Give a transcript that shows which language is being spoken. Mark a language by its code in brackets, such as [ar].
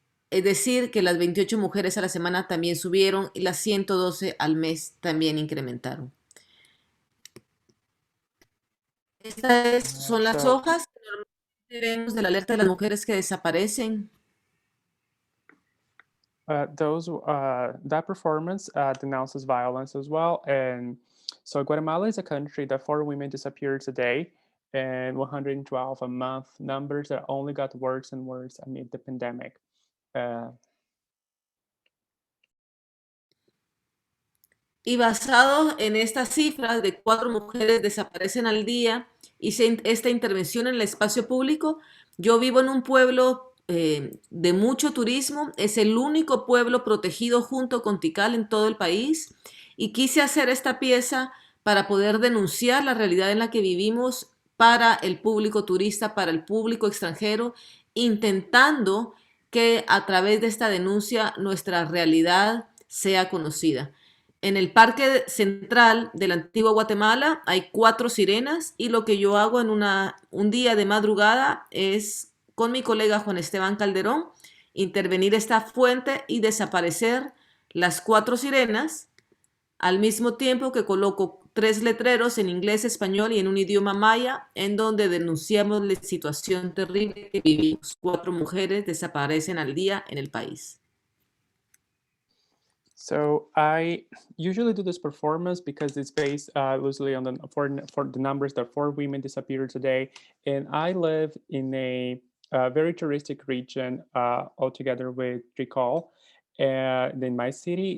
[es] Es decir, que las 28 mujeres a la semana también subieron y las 112 al mes también incrementaron. Estas son las hojas que normalmente vemos de la alerta de las mujeres que desaparecen. [en] That performance denounces violence as well. And so Guatemala is a country that 4 women disappeared today and 112 a month, numbers that only got worse and worse amid the pandemic. [es] Y basado en estas cifras de 4 mujeres desaparecen al día, hice esta intervención en el espacio público. Yo vivo en un pueblo de mucho turismo, es el único pueblo protegido junto con Tikal en todo el país y quise hacer esta pieza para poder denunciar la realidad en la que vivimos para el público turista, para el público extranjero, intentando que a través de esta denuncia nuestra realidad sea conocida. En el Parque Central de la antigua Guatemala hay 4 sirenas y lo que yo hago en un día de madrugada es, con mi colega Juan Esteban Calderón, intervenir esta fuente y desaparecer las 4 sirenas, al mismo tiempo que coloco 3 letreros en inglés, español y en un idioma maya, en donde denunciamos la situación terrible que vivimos. 4 mujeres desaparecen al día en el país. [en] So I usually do this performance because it's based loosely on for the numbers that 4 women disappeared today, and I live in a very touristic region altogether with Tricol in my city.